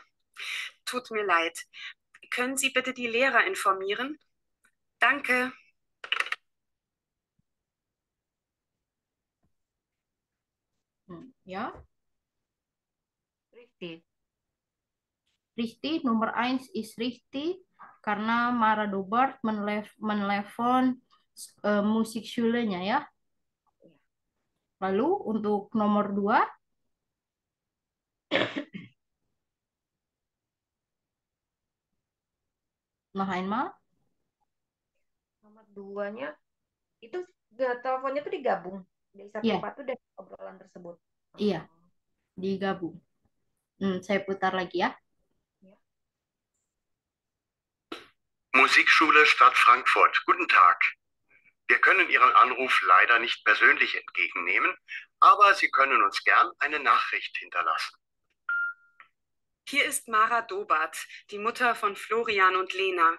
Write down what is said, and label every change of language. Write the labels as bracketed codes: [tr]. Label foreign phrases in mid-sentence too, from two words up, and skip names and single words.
[de] Tut mir leid. Können Sie bitte die Lehrer informieren? Danke. [id] Ya, Richtig. Richtig. Nomor 1 [de] is richtig [id] karena Mara Dobart menelpon musikschulenya ya. Lalu untuk nomor 2, [de] noch einmal. [id] Nomor 2-nya itu teleponnya tuh digabung dari satu Iya, part tuh dari obrolan tersebut. iya, digabung. Saya putar lagi ya. Ya. [de] Musikschule Stadt Frankfurt. Guten Tag. Wir können Ihren Anruf leider nicht persönlich entgegennehmen, aber Sie können uns gern eine Nachricht hinterlassen. Hier ist Mara Dobart, die Mutter von Florian und Lena.